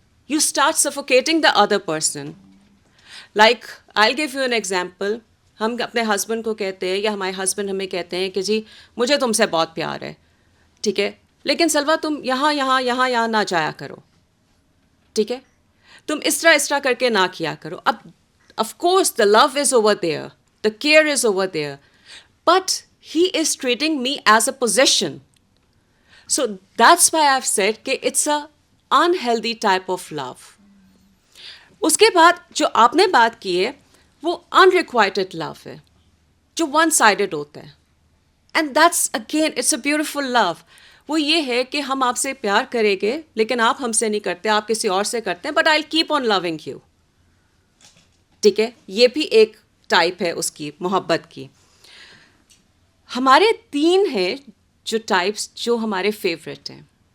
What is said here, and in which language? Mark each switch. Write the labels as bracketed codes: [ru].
[en] You start suffocating the other person. Like I give you an example. [hi] हम अपने husband को कहते हैं या हमारे हस्बैंड हमें कहते हैं कि जी मुझे तुमसे बहुत प्यार है. ठीक है, लेकिन सलवा तुम यहाँ ना जाया करो. ठीक है, तुम इस तरह करके ना किया करो. [en] अब of course the love is over there, the care is over there, but he is treating me as a possession. So that's why I've said कि it's a unhealthy type of love. [hi] उसके बाद जो आपने बात की है वो unrequited love है, जो one sided होता है. [en] And that's again it's a beautiful love. [hi] वो ये है कि हम आपसे प्यार करेंगे लेकिन आप हमसे नहीं करते, आप किसी और से करते हैं, [en] but I'll keep on loving you. [hi] ठीक है, ये भी एक टाइप है उसकी मोहब्बत की. हमारे 3 हैं जो टाइप्स जो हमारे फेवरेट हैं.